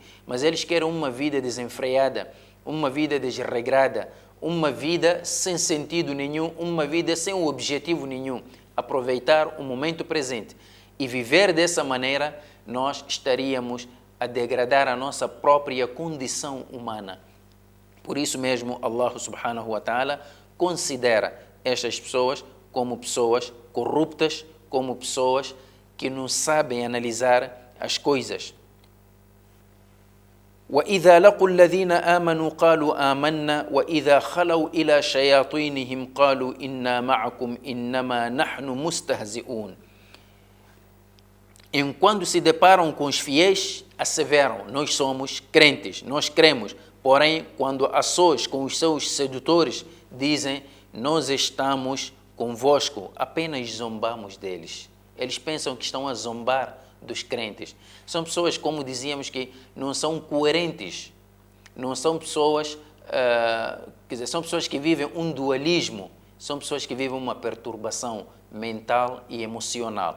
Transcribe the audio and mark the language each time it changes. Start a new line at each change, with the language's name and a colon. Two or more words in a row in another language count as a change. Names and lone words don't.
Portuguese: Mas eles querem uma vida desenfreada, uma vida desregrada, uma vida sem sentido nenhum, uma vida sem objetivo nenhum. Aproveitar o momento presente e viver dessa maneira, nós estaríamos a degradar a nossa própria condição humana. Por isso mesmo,
Arabic: الله سبحانه وتعالى
Portuguese: considera estas pessoas como pessoas corruptas, como pessoas que não sabem analisar as coisas.
Arabic: وَإِذَا لَقُوا الَّذِينَ آمَنُوا قَالُوا آمَنَّا وَإِذَا خَلَوْا إِلَى شَيَاطِينِهِمْ قَالُوا إِنَّا مَعَكُمْ إِنَّمَا نَحْنُ مُسْتَهْزِئُونَ.
Portuguese: Enquanto se deparam com os fiéis, asseveram: nós somos crentes, nós cremos. Porém, quando a sós com os seus sedutores, dizem: nós estamos convosco, apenas zombamos deles. Eles pensam que estão a zombar dos crentes. São pessoas, como dizíamos, que não são coerentes, não são pessoas, quer dizer, são pessoas que vivem um dualismo, são pessoas que vivem uma perturbação mental e emocional.